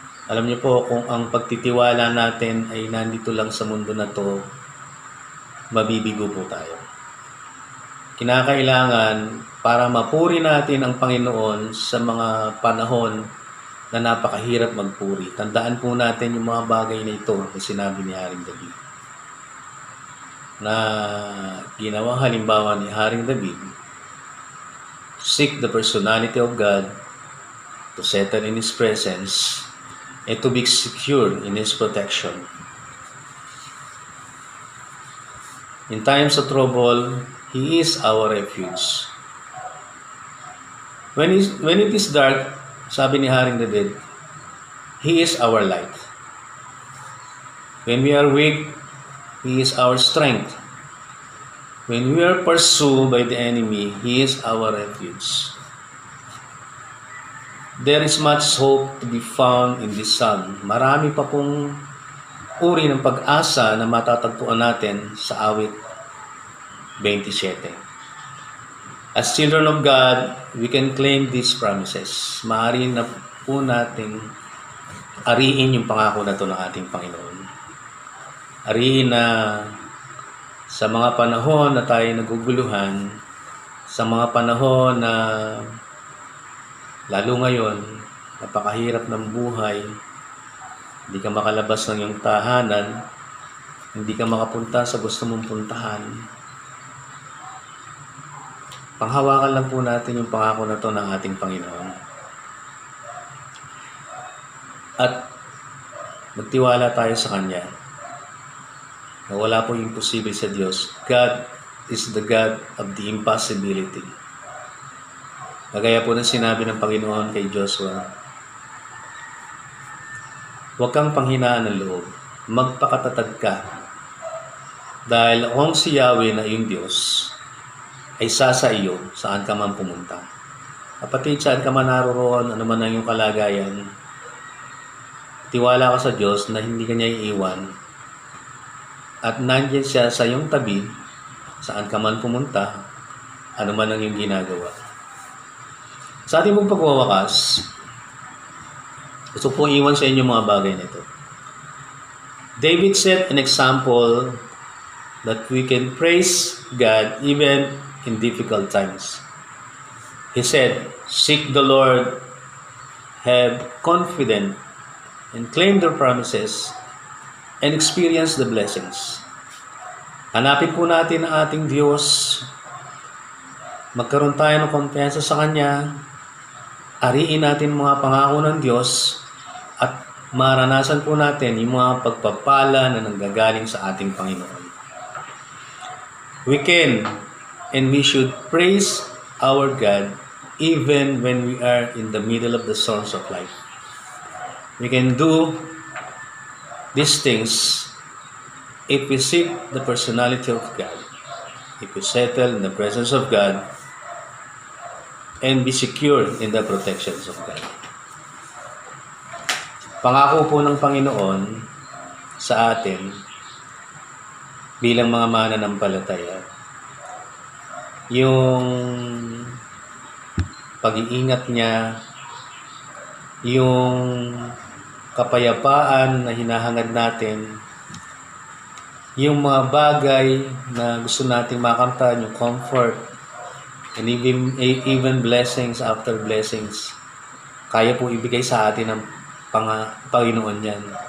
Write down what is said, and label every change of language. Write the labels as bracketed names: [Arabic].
[Filipino] Alam niyo po, kung ang pagtitiwala natin ay nandito lang sa mundo na to, mabibigo po tayo. Kinakailangan para mapuri natin ang Panginoon sa mga panahon na napakahirap magpuri. Tandaan po natin yung mga bagay na ito na sinabi ni Haring David. Na ginawang halimbawa ni Haring David, [English] seek the personality of God, to settle in His presence, and to be secure in His protection. In times of trouble, He is our refuge. When it is dark, [Filipino] sabi ni Haring David, [English] He is our light. When we are weak, He is our strength. When we are pursued by the enemy, He is our refuge. There is much hope to be found in this psalm. [Filipino] Marami pa pong uri ng pag-asa na matatagpuan natin sa awit 27. [English] As children of God, we can claim these promises. [Filipino] Maaari na po nating ariin yung pangako na ito ng ating Panginoon. Ariin na sa mga panahon na tayo naguguluhan, sa mga panahon na lalo ngayon, napakahirap ng buhay, hindi ka makalabas ng iyong tahanan, hindi ka makapunta sa gusto mong puntahan, panghawakan lang po natin yung pangako na ito ng ating Panginoon. At magtiwala tayo sa Kanya na wala po imposible sa Diyos. [English] God is the God of the impossibility. [Filipino] Kagaya po ng sinabi ng Panginoon kay Joshua, huwag kang panghinaan ng loob, magpakatatag ka, dahil kung si Yahweh na iyong Diyos ay sa iyo saan ka man pumunta. Kapatid, saan ka man naroroon, ano man ang iyong kalagayan, tiwala ka sa Diyos na hindi ka niya iiwan at nandiyan siya sa iyong tabi, saan ka man pumunta, ano man ang iyong ginagawa. Sa ating pong pagwawakas, gusto pong iwan sa inyo mga bagay na ito. [English] David set an example that we can praise God even in difficult times. He said, seek the Lord, have confidence, and claim their promises, and experience the blessings. [Filipino] Hanapin po natin ang ating Diyos, magkaroon tayo ng kumpiyansa sa Kanya, ariin natin mga pangako ng Diyos, at maranasan po natin yung mga pagpapala na nanggagaling sa ating Panginoon. [English] We can and we should praise our God even when we are in the middle of the storms of life. We can do these things if we seek the personality of God, if we settle in the presence of God, and be secure in the protections of God. [Filipino] Pangako po ng Panginoon sa atin bilang mga mananampalataya, yung pag-iingat niya, yung kapayapaan na hinahangad natin, yung mga bagay na gusto nating makamtan, yung comfort, [English] and even blessings after blessings, [Filipino] kaya po ibigay sa atin ng Panginoon yan.